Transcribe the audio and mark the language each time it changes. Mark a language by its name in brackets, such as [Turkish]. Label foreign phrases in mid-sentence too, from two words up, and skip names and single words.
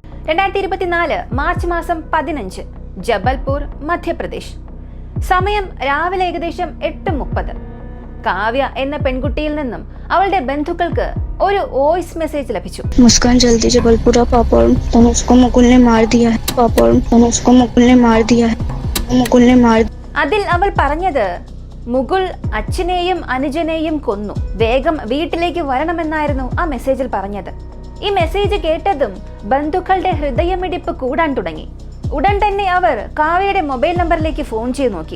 [Malayalam] 2024 മാർച്ച് മാസം 15 ജബൽപൂർ മധ്യപ്രദേശ്. സമയം രാവിലെ ഏകദേശം 8:30. കാവ്യ എന്ന പെൺകുട്ടിയിൽ നിന്നും അവളുടെ ബന്ധുക്കൾക്ക് ഒരു വോയിസ് മെസ്സേജ് ലഭിച്ചു. [Hindi] मुस्कान जल्दी जबलपुर आ पापा और तनुष को मुकुल ने मार दिया है. पापा और तनुष को मुकुल ने मार दिया है. मुकुल ने मार. [Malayalam] അതിൽ അവൾ പറഞ്ഞത് മുകുൾ അച്ഛനെയും അനുജനെയും കൊന്നു, വേഗം വീട്ടിലേക്ക് വരണമെന്നായിരുന്നു ആ മെസ്സേജിൽ പറഞ്ഞത്. ഈ മെസ്സേജ് കേട്ടതും ബന്ധുക്കളുടെ ഹൃദയമിടിപ്പ് കൂടാൻ തുടങ്ങി. ഉടൻ തന്നെ അവർ കാവ്യയുടെ മൊബൈൽ നമ്പറിലേക്ക് ഫോൺ ചെയ്ത് നോക്കി.